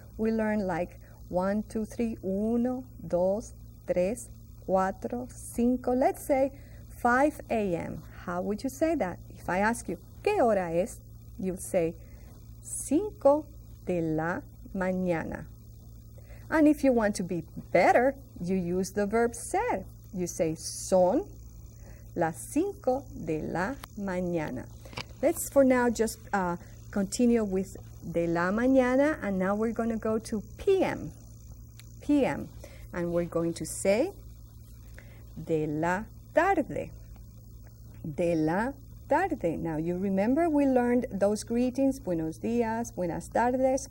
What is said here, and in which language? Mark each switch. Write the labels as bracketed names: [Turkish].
[English] We learned like 1, 2, 3, 1, 2, 3, 4, 5. Let's say 5 a.m. How would you say that? If I ask you, [Spanish] ¿qué hora es? [English] You say [Spanish] 5 de la mañana. [English] And if you want to be better, you use the verb ser. You say [Spanish] son las 5 de la mañana. [English] Let's for now just continue with [Spanish] de la mañana, [English] and now we're going to go to PM. PM. And we're going to say [Spanish] de la tarde. De la tarde. [English] Now you remember we learned those greetings, [Spanish] buenos dias, buenas tardes.